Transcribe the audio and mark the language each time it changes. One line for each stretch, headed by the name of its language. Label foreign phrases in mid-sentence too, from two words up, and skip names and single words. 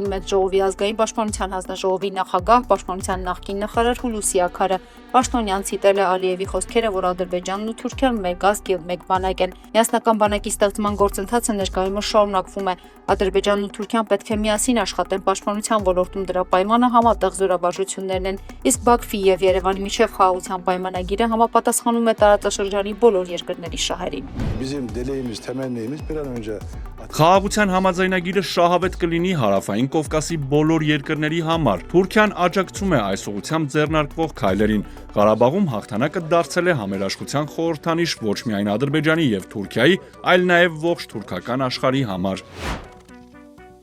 Armenian: մեծ ժողովի ազգային պաշտպանության հանձնաժողովի նախագահ, պաշտպանության նախկին նախարար Հուլուսի Աքարը։ Պաշտոնյան ցիտել է Ալիևի խոսքերը, որ Ադրբեջանն ու Թուրքիան մեկ ազգ եւ մեկ բանակ են։ Միասնական բանակի ստեղծման գործընթացը ներկայումս շարունակվում է։ Ադրբեջանն ու Թուրքիան պետք է միասին աշխատեն պաշտպանության ոլորտում, դրա պայմանը համատեղ զորավարժություններն են, իսկ Բաքվի եւ Երևանի միջև խաղաղության պայմանագիրը համապատասխանում է տարածաշրջանի բոլոր երկրների շահերին։
Turkish: Bizim dileğimiz, temennimiz bir an önce
Armenian: Խաղաղության համաձայնագիրը շահավետ կլինի Հարավային Կովկասի բոլոր երկրների համար։ Թուրքիան աջակցում է այս ուղղությամբ ձեռնարկվող քայլերին։ Ղարաբաղում հաղթանակը դարձել է համերաշխության խորհրդանիշ ոչ միայն Ադրբեջանի եւ Թուրքիայի, այլ նաեւ ողջ թուրքական աշխարհի համար։